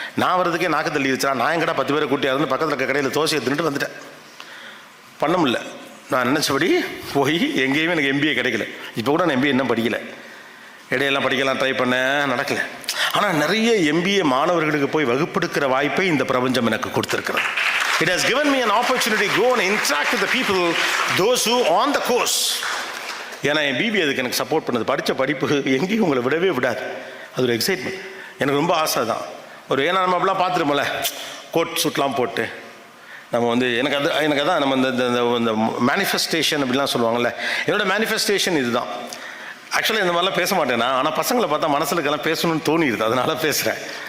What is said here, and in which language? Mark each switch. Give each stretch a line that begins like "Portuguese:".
Tamil: நான் வரதுக்கே நாக்கு தள்ளி வச்சா, நான் எங்கடா 10 பேரை கூட்டியாருன்னு பக்கத்தில் இருக்க கடையில் தோசையை தின்னுட்டு வந்துட்டேன். பண்ண முடியல. நான் நினச்சபடி போய் எங்கேயுமே எனக்கு எம்பிஏ கிடைக்கல. இப்போ கூட நான் எம்பிஏ இன்னும் படிக்கலை. இடையெல்லாம் படிக்கலாம் ட்ரை பண்ணேன், நடக்கலை. ஆனால் நிறைய எம்பிஏ மாணவர்களுக்கு போய் வகுப்பெடுக்கிற வாய்ப்பை இந்த பிரபஞ்சம் எனக்கு கொடுத்துருக்கிறது.
English: It has given me an opportunity to go and interact with the people, those who on the course.
Tamil: ஏன்னா என் பிபி அதுக்கு எனக்கு சப்போர்ட் பண்ணுது. படித்த படிப்பு எங்கேயும் உங்களை விடவே விடாது. அது ஒரு எக்ஸைட்மெண்ட். எனக்கு ரொம்ப ஆசை தான். ஏன்னா நம்ம அப்படிலாம் பார்த்துருப்போம்ல, கோட் சூட்லாம் போட்டு நம்ம வந்து எனக்கு அதான் நம்ம இந்த மேனிஃபெஸ்டேஷன் அப்படிலாம் சொல்லுவாங்கள்ல. என்னோடய மேனிஃபெஸ்டேஷன் இதுதான். ஆக்சுவலாக இந்த மாதிரிலாம் பேச மாட்டேன்னா, ஆனால் பசங்களை பார்த்தா மனசுலக்கெல்லாம் பேசணும்னு தோணிடுது, அதனால் பேசுகிறேன்.